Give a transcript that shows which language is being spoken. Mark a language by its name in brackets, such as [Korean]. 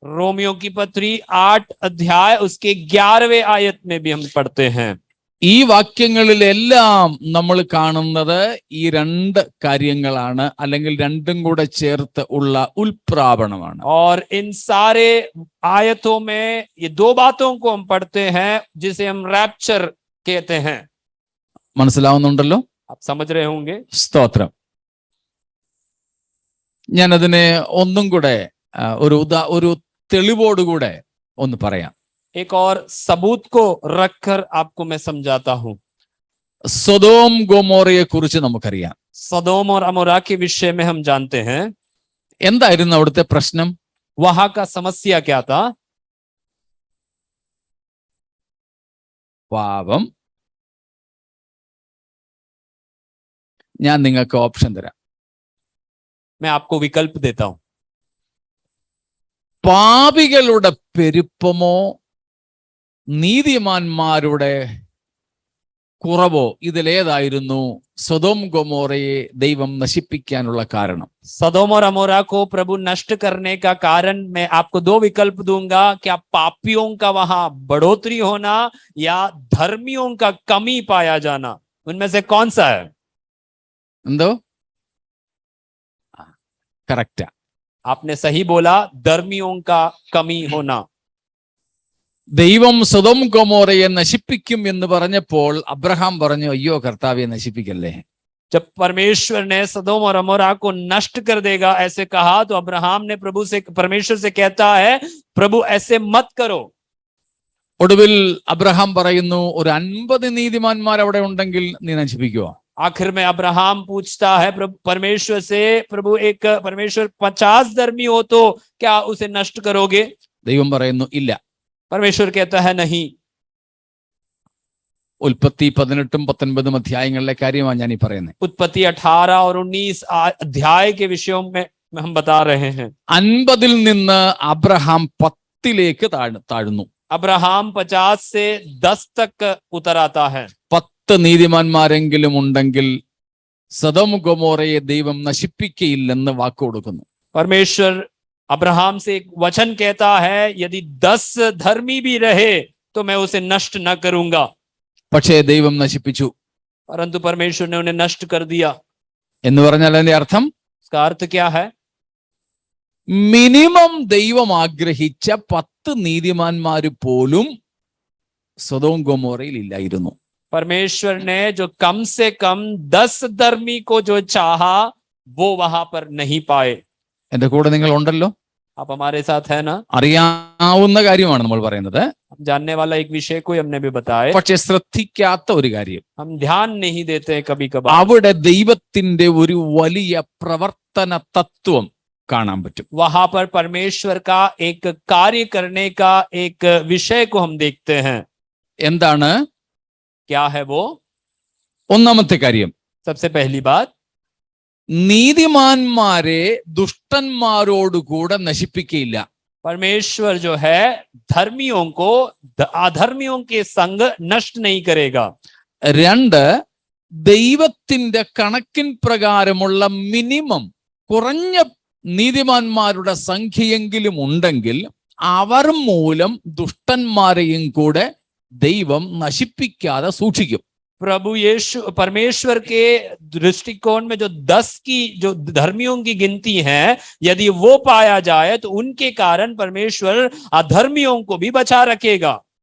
[Hindi] Romeo की पत्री 8 अध्याय उसके 11वें आयत में भी हम पढ़ते हैं. [Malayalam] ഈ വാക്യങ്ങളിലെല്ലാം നമ്മൾ കാണുന്നത് ഈ രണ്ട് കാര്യങ്ങളാണ്, അല്ലെങ്കിൽ രണ്ടും കൂടെ ചേർത്ത് ഉള്ള ഉൽപ്രാപണമാണ്. [Hindi] और इन सारे आयतों में ये दो बातों को हम पढ़ते हैं जिसे हम रैप्चर कहते हैं. [Malayalam] മനസ്സിലാവുന്നുണ്ടല്ലോ? [Hindi] आप समझ रहे होंगे. [Malayalam] സ്തോത്രം. ഞാൻ അതിനെ ഒന്നും കൂടെ ഒരു തെളിവോടുകൂടെ ഒന്ന് പറയാം. [Hindi] एक और सबूत को रखकर आपको मैं समझाता हूं. [Malayalam] സൊദോം ഗൊമോറയെ കുറിച്ച് നമുക്കറിയാം. [Hindi] सदोम और अमोरा के विषय में हम जानते हैं. [Malayalam] എന്തായിരുന്നു അവിടുത്തെ പ്രശ്നം? [Hindi] वहां का समस्या क्या था? [Malayalam] പാപം. ഞാൻ നിങ്ങൾക്ക് ഓപ്ഷൻ തരാം. [Hindi] मैं आपको विकल्प देता हूं. [Malayalam] പാപികളുടെ പെരുപ്പമോ നീതിമാന്മാരുടെ കുറവോ ഇതിലേതായിരുന്നു സൊദോം ഗൊമോറയെ ദൈവം നശിപ്പിക്കാനുള്ള കാരണം? [Hindi] सदोम और अमोरा को प्रभु नष्ट करने का कारण मैं आपको दो विकल्प दूंगा. क्या पापियों का वहां बढ़ोतरी होना या धर्मियों का कमी पाया जाना? उनमें से कौन सा है? [Malayalam] എന്തോ കറക്റ്റാ. [Hindi] आपने सही बोला, धर्मियों का कमी होना. [Malayalam] ദൈവം സൊദോം ഗൊമോറയെ നശിപ്പിക്കും എന്ന് പറഞ്ഞപ്പോൾ അബ്രഹാം പറഞ്ഞു, അയ്യോ കർത്താവെ നശിപ്പിക്കല്ലേ. [Hindi] जब परमेश्वर ने सदोम और अमोरा को नष्ट कर देगा ऐसे कहा, तो अब्राहम ने परमेश्वर से कहता है, प्रभु ऐसे मत करो. [Malayalam] ഒടുവിൽ അബ്രഹാം പറയുന്നു, ഒരു 50 നീതിമാന്മാർ അവിടെ ഉണ്ടെങ്കിൽ നീ നശിപ്പിക്കുവോ? [Hindi] आखिर में अब्राहम पूछता है परमेश्वर से, प्रभु एक परमेश्वर 50 धर्मी हो तो क्या उसे नष्ट करोगे? [Malayalam] ദൈവം പറയുന്നു ഇല്ല. [Hindi] परमेश्वर कहता है नहीं. [Malayalam] ഉൽപ്പത്തി 18-19 അധ്യായങ്ങളിലെ കാര്യമാണ് ഞാൻ ഈ പറയുന്നത്. [Hindi] उत्पत्ति 18 और 19 अध्याय के विषयों में हम बता रहे हैं. [Malayalam] 50 നിന്ന് അബ്രഹാം 10 താഴുന്നു. [Hindi] अब्राहम 50 से 10 तक उतर आता है. [Malayalam] 10 നീതിമാന്മാരെങ്കിലും ഉണ്ടെങ്കിൽ സദോം ഗൊമോറയെ ദൈവം നശിപ്പിക്കയില്ലെന്ന് വാക്ക് കൊടുക്കുന്നു. [Hindi] परमेश्वर अब्राहम से एक वचन कहता है, यदि 10 धर्मी भी रहे तो मैं उसे नष्ट न करूंगा. [Malayalam] പക്ഷേ ദൈവം നശിപ്പിച്ചു. [Hindi] परंतु परमेश्वर ने उन्हें नष्ट कर दिया. [Malayalam] എന്ന് പറഞ്ഞാൽ അതിന്റെ അർത്ഥം, [Hindi] इसका अर्थ क्या है? [Malayalam] മിനിമം ദൈവം ആഗ്രഹിച്ച 10 നീതിമാന്മാര് പോലും സൊദോം ഗൊമോറയിൽ ഇല്ലായിരുന്നു. [Hindi] परमेश्वर ने जो कम से कम 10 धर्मी को जो चाहा वो वहां पर नहीं पाए. [Malayalam] എന്റെ കൂടെ നിങ്ങൾ ഉണ്ടല്ലോ? [Hindi] आप हमारे साथ है ना? [Malayalam] അറിയാവുന്ന കാര്യമാണ് നമ്മൾ പറയുന്നത്. [Hindi] हम जानने वाला एक विषय को हमने भी बताया, [Malayalam] പക്ഷെ ശ്രദ്ധിക്കാത്ത ഒരു കാര്യം, [Hindi] हम ध्यान नहीं देते हैं कभी कभार। [Malayalam] അവിടെ ദൈവത്തിന്റെ ഒരു വലിയ പ്രവർത്തന തത്വം കാണാൻ പറ്റും. [Hindi] वहां पर परमेश्वर का एक कार्य करने का एक विषय को हम देखते हैं। [Malayalam] എന്താണ്? [Hindi] क्या है वो? [Malayalam] ഒന്നാമത്തെ കാര്യം, [Hindi] सबसे पहली बात, [Malayalam] നീതിമാന്മാരെ ദുഷ്ടന്മാരോടുകൂടെ നശിപ്പിക്കയില്ല. [Hindi] परमेश्वर जो है धर्मियों को अधर्मियों के संग नष्ट नहीं करेगा। [Malayalam] രണ്ട്, ദൈവത്തിന്റെ കണക്കിൻ പ്രകാരമുള്ള മിനിമം കുറഞ്ഞ നീതിമാന്മാരുടെ സംഖ്യയെങ്കിലും ഉണ്ടെങ്കിൽ അവർ മൂലം ദുഷ്ടന്മാരെയും കൂടെ ദൈവം നശിപ്പിക്കാതെ സൂക്ഷിക്കും. [Hindi] प्रभु यीशु परमेश्वर के दृष्टिकोण में जो 10 की जो धर्मियों की गिनती है, यदि वो पाया जाए तो उनके कारण परमेश्वर अधर्मियों को भी बचा रखेगा।